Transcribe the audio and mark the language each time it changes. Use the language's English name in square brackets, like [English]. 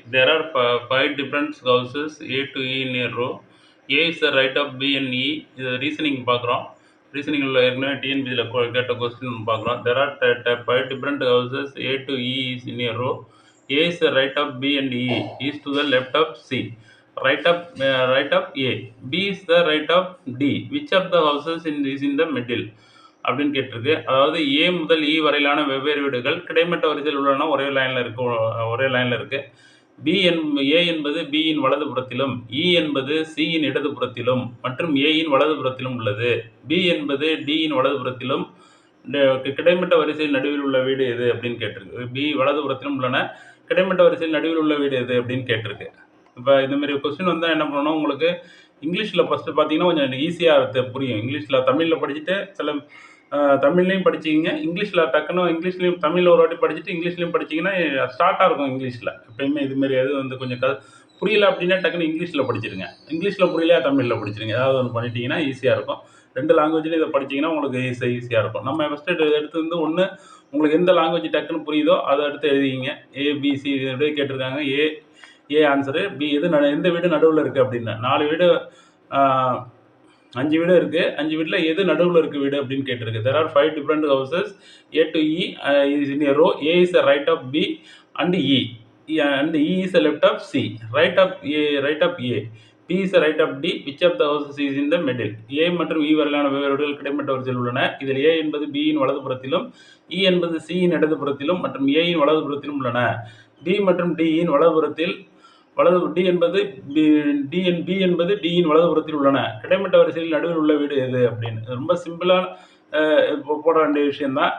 [English] There are five different houses A to E in a row. A is the right of B and E. [Tamil] இது reasoning பார்க்குறோம். ரீசனிங்கில் ஏற்கனவே டிஎன்பிசியில் கேட்ட question பார்க்குறோம். [English] There are five different houses A to E is in a row. A is the right of B and E is to the left of C. Right of A. B is the right of D. Which of the houses is in the middle? [Tamil] அப்படின்னு கேட்டிருக்கு. அதாவது ஏ முதல் இ வரையிலான வெவ்வேறு வீடுகள் கிடைமட்ட வரிசையில் உள்ளன ஒரே லைனில் இருக்குது. ஏ என்பது பியின் வலதுபுறத்திலும், இ என்பது சியின் இடதுபுறத்திலும் மற்றும் ஏயின் வலதுபுறத்திலும் உள்ளது. பி என்பது டியின் வலதுபுறத்திலும் கிடைமட்ட வரிசையில் நடுவில் உள்ள வீடு எது அப்படின்னு கேட்டிருக்கு. பி வலதுபுறத்திலும் உள்ளன, கிடைமட்ட வரிசையில் நடுவில் உள்ள வீடு எது அப்படின்னு கேட்டிருக்கு. இப்போ இந்தமாரி கொஸ்டின் வந்தால் என்ன பண்ணணும், உங்களுக்கு இங்கிலீஷில் ஃபஸ்ட்டு பார்த்தீங்கன்னா கொஞ்சம் ஈஸியாக புரியும். இங்கிலீஷில் தமிழில் படிச்சுட்டு சில தமிழ்லையும் படிச்சிங்க, இங்கிலீஷ்லையும் தமிழில் ஒரு வாட்டி படிச்சுட்டு இங்கிலீஷ்லையும் படிச்சிங்கன்னா ஸ்டார்ட்டாக இருக்கும். இங்கிலீஷில் எப்பயுமே இதுமாரி அது கொஞ்சம் புரியல அப்படின்னா டக்குன்னு இங்கிலீஷில் படிச்சிருங்க. இங்கிலீஷில் புரியலையா தமிழில் படிச்சிருங்க. ஏதாவது ஒன்று பண்ணிட்டீங்கன்னா ஈஸியாக இருக்கும். 2 லாங்குவேஜ்லையும் இதை படிச்சிங்கன்னா உங்களுக்கு ஈஸியாக இருக்கும். நம்ம ஃபஸ்ட்டு எடுத்து வந்து ஒன்று உங்களுக்கு எந்த லாங்குவேஜ் டக்குன்னு புரியுதோ அதை எடுத்து எழுதிங்க. ஏபிசி அப்படியே கேட்டிருக்காங்க. ஏ ஆன்சரு. பி எந்த வீடு நடுவில் இருக்குது அப்படின்னா 4 வீடு 5 வீடு இருக்குது. 5 வீட்டில் எது நடுவில் இருக்குது வீடு அப்படின்னு கேட்டிருக்கு. [English] There are 5 different houses A to E is in a row. A is the right of B and E and E is the left of C. Right of A. B is the right of D. Which of the houses is in the middle? [Tamil] A மற்றும் E வரையிலான வெவ்வேறு வீடுகள் கிடைமட்ட வரிசையில் உள்ளன. இதில் A என்பது Bயின் வலதுபுறத்திலும், E என்பது Cயின் இடதுபுறத்திலும் மற்றும் Aயின் வலதுபுறத்திலும் உள்ளன. B மற்றும் Dயின் வலதுபுறத்தில் D என்பது B என்பது Dயின் வலதுபுறத்தில் உள்ளன. கிடைமட்ட வரிசையில் நடுவில் உள்ள வீடு எது அப்படின்னு. ரொம்ப சிம்பிளான போட வேண்டிய விஷயம்தான்.